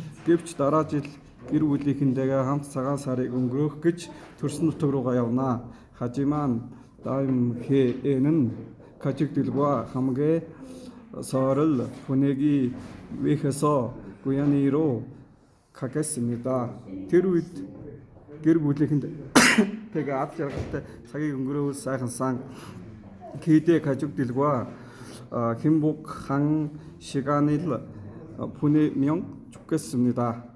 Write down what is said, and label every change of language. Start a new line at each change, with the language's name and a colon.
Mongolian: гэвч дараа жил гэр бүлийнхэнтэйгээ хамт цагаан сарыг өнгөрөөх гэж төрсөн нутаг руугаа явна.
Korean: 하지만 다음 해에는 가족들과 함께 설을 보내기 위해서 고향으로 가겠습니다.
Mongolian: тэр үед гэр бүлийнхэнтэйгээ ад жаргалтай цагийг өнгөрөөх сайхан сан
Korean: 기대 가족들과 행복한 시간을 보내면 좋겠습니다.